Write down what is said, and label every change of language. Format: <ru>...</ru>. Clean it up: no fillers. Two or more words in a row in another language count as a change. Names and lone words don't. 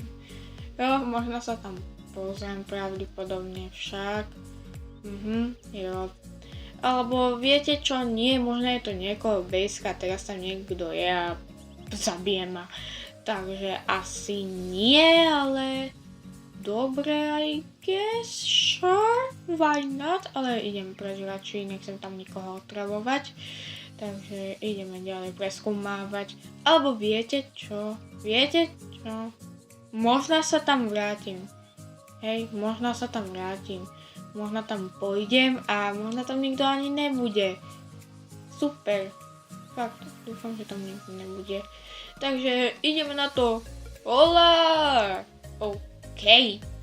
<sk>Jo, možno sa tam pozriem pravdepodobne však. Jo. Alebo viete čo, nie, možno je to niekoho bejska, teraz tam niekto je a zabijem ma. Takže asi nie, ale dobre,</sk> <en>I guess, sure, why not,</en> <sk>ale idem preč radšej, nechcem tam nikoho otravovať, takže ideme ďalej preskúmávať, alebo viete čo, možno sa tam vrátim, možno tam pôjdem a možno tam nikto ani nebude, super, fakt, dúfam, že tam nikto nebude, takže ideme na to, hola, OK.</sk>